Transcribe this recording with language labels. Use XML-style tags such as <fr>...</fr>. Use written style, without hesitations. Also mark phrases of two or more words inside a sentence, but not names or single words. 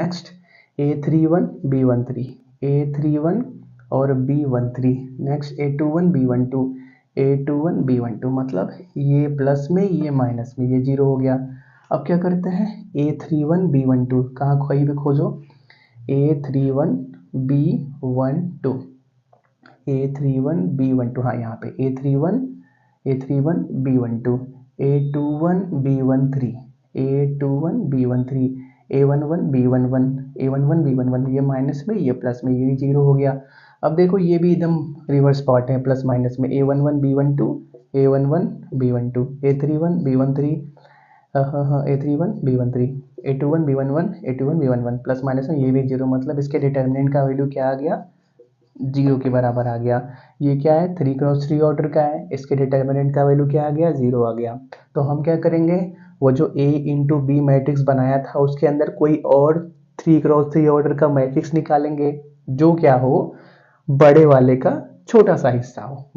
<hi>नेक्स्ट A31 B13, A31 और B13, नेक्स्ट A21 B12, A21 B12, मतलब ये प्लस में ये माइनस में, ये जीरो हो गया। अब क्या करते हैं, A31 B12 कहाँ कहीं पे खोजो, A31 B12, A31 B12, हाँ यहाँ पे A31 B12, A21 B13, A21 B13, A11 B11, A11 B11, ये माइनस में ये प्लस में, ये जीरो हो गया। अब देखो ये भी एकदम रिवर्स पार्ट है,</hi> <en>plus minus</en> <hi>में, A11 B12, A11 B12, A31 B13, हाँ A31 B13, A21 B11, A21 B11,</hi> <en>plus minus</en> <hi>में ये भी जीरो, मतलब इसके डिटर्मिनेंट का वैल्यू क्या आ गया, जीरो के बराबर आ गया। ये क्या है, 3x3 ऑर्डर का है, इसके डिटर्मिनेंट का वैल्यू क्या आ गया, जीरो आ गया। तो हम क्या करेंगे, वो जो A</hi> <en>into B matrix</en> <hi>बनाया था उसके अंदर कोई और 3x3 ऑर्डर का मैट्रिक्स निकालेंगे जो क्या हो, बड़े वाले का छोटा सा हिस्सा हो।</hi>